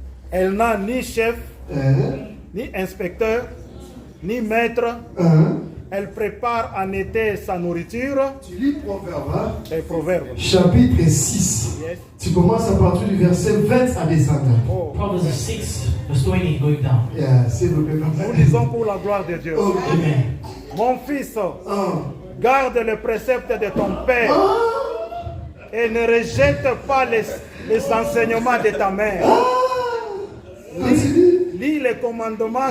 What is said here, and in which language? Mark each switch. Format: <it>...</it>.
<fr>Elle n'a ni chef, Hein? ni inspecteur, ni maître. Hein? Elle prépare en été sa nourriture. Tu lis Proverbe, hein? Et Proverbe. Chapitre 6.</fr> <en>Yes.</en> <fr>Tu commences à partir du verset 20 à descendre. Oh.</fr> <en>Proverbs 6, verse 20 going down.</en> <fr>Yeah, s'il vous plaît. Nous lisons pour la gloire de Dieu. Ok. Amen. Mon fils, Ah. garde le précepte de ton père Ah. et ne rejette pas les enseignements de ta mère. Continue. Lis les commandements</fr>